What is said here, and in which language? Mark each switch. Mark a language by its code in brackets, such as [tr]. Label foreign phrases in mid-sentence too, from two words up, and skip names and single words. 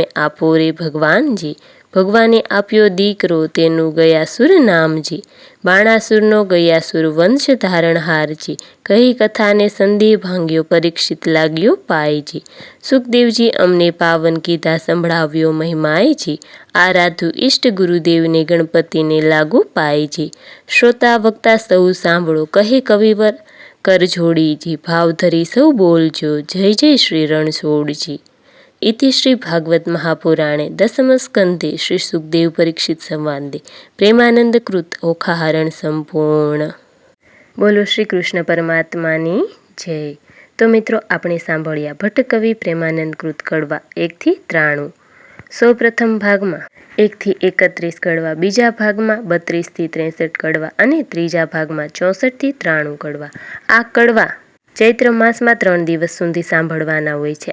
[gu] આપો રે ભગવાનજી, ભગવાને આપ્યો દીકરો તેનું ગયાસુર નામજી, બાણાસુરનો ગયાસુર વંશ ધારણહારજી, કહી કથાને સંદેહ ભાંગ્યો પરીક્ષિત લાગ્યો પાયજી, સુખદેવજી અમને પાવન કીધા સંભળાવ્યો મહિમાયજી, આરાધુ ઈષ્ટ ગુરુદેવને ગણપતિને લાગુ પાયજી, શ્રોતા વક્તા સૌ સાંભળો કહે કવિવર કર જોડીજી, ભાવ ધરી સૌ બોલજો જય જય શ્રી રણછોડજી. [sa] इति श्री भागवत महापुराणे दशम स्कंधे श्री सुखदेव परीक्षित संवादे प्रेमानंद कृत ओखाहरण संपूर्ण. [gu] બોલો શ્રી કૃષ્ણ પરમાત્માની જય. તો મિત્રો આપણે સાંભળ્યા ભટ્ટ કવિ પ્રેમાનંદ કૃત કડવા 1 થી 93. સૌ પ્રથમ ભાગમાં 1 થી 31 કડવા, બીજા ભાગમાં 32 થી 63 કડવા અને ત્રીજા ભાગમાં 64 થી 93 કડવા. આ કડવા ચૈત્ર માસમાં 3 દિવસ સુધી સાંભળવાના હોય છે.